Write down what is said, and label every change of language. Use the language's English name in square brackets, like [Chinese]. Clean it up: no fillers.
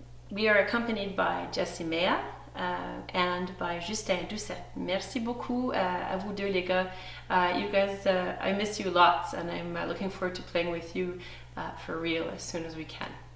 [English] We are accompanied by Jessie Mea and by Justin Doucet. [French] Merci beaucoup à vous deux les gars. [English] You guys, I miss you lots, and I'm looking forward to playing with you for real as soon as we can.